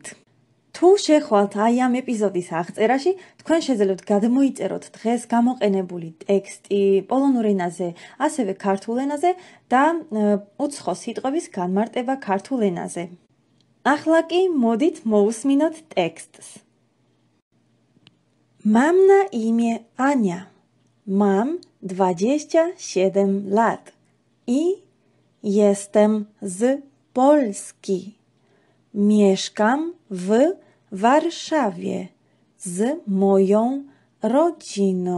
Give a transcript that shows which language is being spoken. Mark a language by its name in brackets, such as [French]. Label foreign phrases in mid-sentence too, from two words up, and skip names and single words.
[Georgian] თუ შეხვალთ აი ამ ეპიზოდის აღწერაში, თქვენ შეძლებთ გადმოიწეროთ დღეს გამოყენებული ტექსტი პოლონურ ენაზე, ასევე ქართულ ენაზე და უცხო სიტყვების განმარტება ქართულ ენაზე. ახლა კი მოდით მოусმინოთ ტექსტს. [Polish] Mam na imię Ania. Mam 27 lat i jestem z Polski. Mieszkam w Warszawie z moją rodziną.